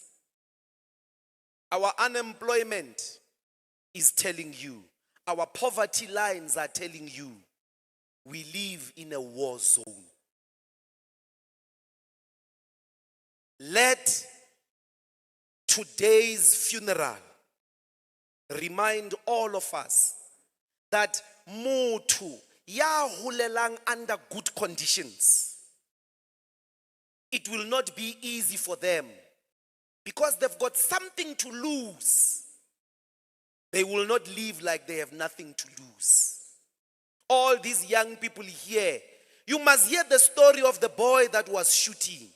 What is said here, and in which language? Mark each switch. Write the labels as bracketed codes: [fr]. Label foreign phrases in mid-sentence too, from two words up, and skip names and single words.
[en] Our unemployment is telling you, our poverty lines are telling you, we live in a war zone. Let today's funeral remind all of us that [st] motho ya holelang [en] under good conditions, it will not be easy for them because they've got something to lose. They will not live like they have nothing to lose. All these young people here, you must hear the story of the boy that was shooting.